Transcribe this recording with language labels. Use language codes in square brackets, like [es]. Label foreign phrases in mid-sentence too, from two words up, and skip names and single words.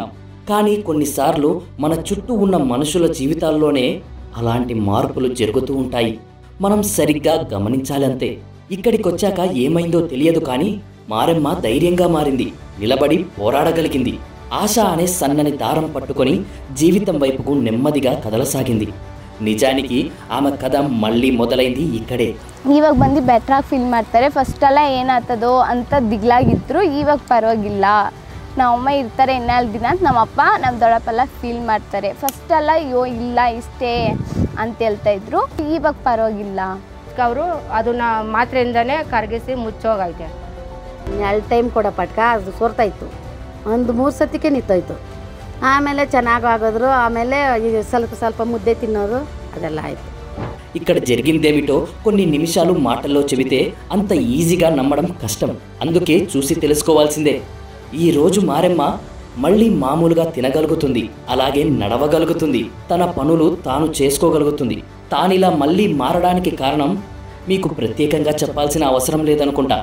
[te] కానీ కొన్నిసార్లు మన చుట్టూ ఉన్న మనుషుల జీవితాల్లోనే అలాంటి మార్పులు జరుగుతూ ఉంటాయి. మనం సరిగ్గా గమనించాలంతే. ఇక్కడికొచ్చాక ఏమైందో తెలియదు, కానీ మారెమ్మ ధైర్యంగా మారింది, నిలబడి పోరాడగలిగింది. ఆశ అనే సన్నని దారం పట్టుకొని జీవితం వైపుకు నెమ్మదిగా కదలసాగింది. నిజానికి ఆమె కథ మళ్ళీ మొదలైంది ఈ కడ. [kn] ಇವಾಗ ಬಂದು ಬೆಟ್ರಾಗಿ ಫೀಲ್ ಮಾಡ್ತಾರೆ. ಫಸ್ಟ್ ಎಲ್ಲ ಏನಾಗ್ತದೋ ಅಂತ ದಿಗ್ಲಾಗಿದ್ರು, ಇವಾಗ ಪರವಾಗಿಲ್ಲ, ನಮ್ಮಮ್ಮ ಇರ್ತಾರೆ ಇನ್ನೆರಡು ದಿನ ಅಂತ ನಮ್ಮಪ್ಪ ನಮ್ಮ ದೊಡ್ಡಪ್ಪೆಲ್ಲ ಫೀಲ್ ಮಾಡ್ತಾರೆ. ಫಸ್ಟ್ ಎಲ್ಲ ಅಯ್ಯೋ ಇಲ್ಲ ಇಷ್ಟೇ ಅಂತ ಹೇಳ್ತಾ ಇದ್ರು, ಇವಾಗ ಪರವಾಗಿಲ್ಲ. ಅವರು ಅದನ್ನ ಮಾತ್ರೆಯಿಂದನೇ ಕರಗಿಸಿ ಮುಚ್ಚೋಗೈತೆ. 2 ಟೈಮ್ ಕೂಡ ಪಟ್ಕ ಅದು ಸೋರ್ತಾಯಿತ್ತು, ಒಂದು 3 ಸತಿಗೆ ನಿಂತೋಯ್ತು. ಆಮೇಲೆ ಚೆನ್ನಾಗಿ ಆಗೋದ್ರು. ಆಮೇಲೆ ಸ್ವಲ್ಪ ಸ್ವಲ್ಪ ಮುದ್ದೆ ತಿನ್ನೋದು ಅದೆಲ್ಲ ಆಯಿತು. [te] ఇక్కడ జరిగిందేమిటో కొన్ని నిమిషాలు మాటల్లో చెబితే అంత ఈజీగా నమ్మడం కష్టం. అందుకే చూసి తెలుసుకోవాల్సిందే. ఈ రోజు మారెమ్మ మళ్ళీ మామూలుగా తినగలుగుతుంది, అలాగే నడవగలుగుతుంది, తన పనులు తాను చేసుకోగలుగుతుంది. తానిలా మళ్ళీ మారడానికి కారణం మీకు ప్రత్యేకంగా చెప్పాల్సిన అవసరం లేదనుకుంటా.